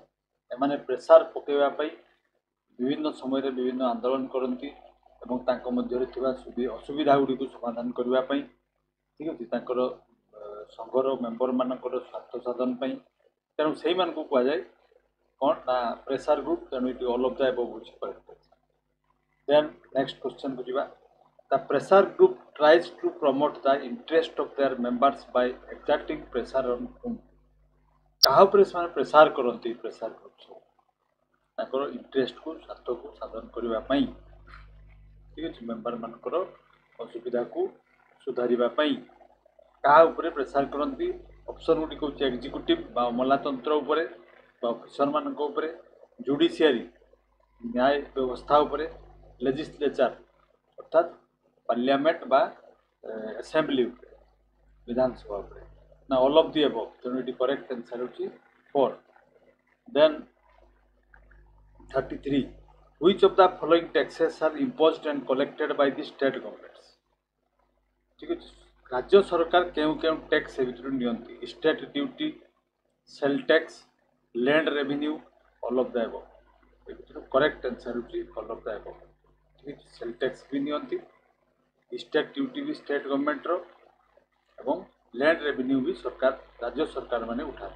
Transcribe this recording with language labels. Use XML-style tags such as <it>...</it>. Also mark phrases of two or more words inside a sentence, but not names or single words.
<or>ଏମାନେ ପ୍ରେସାର ପକାଇବା ପାଇଁ ବିଭିନ୍ନ ସମୟରେ ବିଭିନ୍ନ ଆନ୍ଦୋଳନ କରନ୍ତି ଏବଂ ତାଙ୍କ ମଧ୍ୟରେ ଥିବା ଅସୁବିଧା ଗୁଡ଼ିକୁ ସମାଧାନ କରିବା ପାଇଁ, ଠିକ୍ ଅଛି, ତାଙ୍କର ସଂଘର ମେମ୍ବର ମାନଙ୍କର ସ୍ୱାର୍ଥ ସାଧନ ପାଇଁ। ତେଣୁ ସେଇମାନଙ୍କୁ କୁହାଯାଏ କ'ଣ ନା</or> <en>pressure group.</en> <or>ତେଣୁ ଏଠି</or> <en>all of the above</en> <or>ହେଉଛି କରେକ୍ଟ।</or> <en>then next questionକୁ</en> <or>ଯିବା।</or> <en>The pressure group tries to promote the interest of their members by exerting pressure on whom?</en> <or>କାହା ଉପରେ ସେମାନେ ପ୍ରେସାର କରନ୍ତି?</or> <en>pressure group</en> <or>ସବୁ ତାଙ୍କର ଇଣ୍ଟରେଷ୍ଟକୁ, ସ୍ୱାର୍ଥକୁ ସାଧନ କରିବା ପାଇଁ, ଠିକ୍ ଅଛି, ମେମ୍ବର ମାନଙ୍କର ଅସୁବିଧାକୁ ସୁଧାରିବା ପାଇଁ କାହା ଉପରେ ପ୍ରେସାର କରନ୍ତି? ଅପସନ୍ ଗୁଡ଼ିକ ହେଉଛି ଏକ୍ଜିକ୍ୟୁଟିଭ ବା ଅମଲାତନ୍ତ୍ର ଉପରେ ବା ଅଫିସର ମାନଙ୍କ ଉପରେ, ଜୁଡ଼ିସିଆରୀ ନ୍ୟାୟ ବ୍ୟବସ୍ଥା ଉପରେ, ଲେଜିସ୍ଲେଚର ଅର୍ଥାତ୍ ପାର୍ଲିଆମେଣ୍ଟ ବା ଆସେମ୍ବଲି ଉପରେ, ବିଧାନସଭା ଉପରେ, ନା</or> <en>all of the above.</en> <or>ତେଣୁ ଏଠି</or> <en>correct answer</en> <or>ହେଉଛି 4।</or> <en>ଦେନ୍ 33 which of the following taxes are imposed and collected by the state governments?</en> <or>ଠିକ୍ ଅଛି, ରାଜ୍ୟ ସରକାର କେଉଁ କେଉଁ ଟ୍ୟାକ୍ସ ଏ ଭିତରୁ ନିଅନ୍ତି?</or> <en>state duty, sale tax, land revenue, all of the above.</en> <or>ଏ ଭିତରୁ</or> <en>correct answer</en> <or>ହେଉଛି</or> <en>all of the above.</en> <or>ଠିକ୍ ଅଛି,</or> <en>sale tax</en> <or>ବି ନିଅନ୍ତି,</or> <en>state duty</en> <or>ବି</or> <en>state governmentର</en> <or>ଏବଂ</or> <en>land revenue</en> <or>ବି ସରକାର, ରାଜ୍ୟ ସରକାର ମାନେ ଉଠାନ୍ତି।</or>